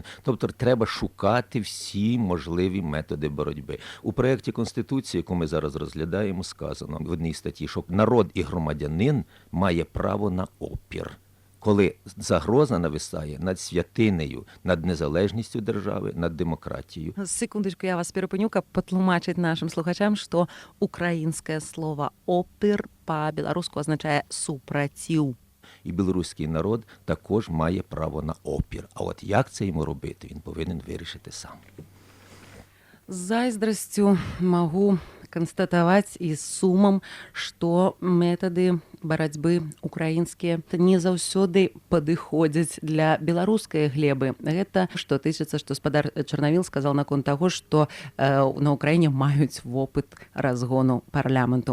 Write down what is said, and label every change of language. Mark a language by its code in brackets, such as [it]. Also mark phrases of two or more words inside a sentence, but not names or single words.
[uk] Тобто треба шукати всі можливі методи боротьби. У проєкті Конституції, яку ми зараз розглядаємо, сказано в одній статті, що народ і громадянин має право на опір. Коли загроза нависає над святинею, над незалежністю держави, над демократією. Секундочку, я вас перепиню, [be] каб патлумачыць нашим слухачам, што украінскае слово «опір» па-беларуску азначае «супраціў». [uk] І білоруський народ також має право на опір. А от як це йому робити, він повинен вирішити сам. [be] З зайздрасцю магу канстатаваць і з сумам, што метады барацьбы украінскія не заўсёды падыходзяць для беларускай глебы. Гэта што тычыцца, што спадар Чарнавіл сказал наконт таго, што на Украіне маюць вопыт разгону парламенту.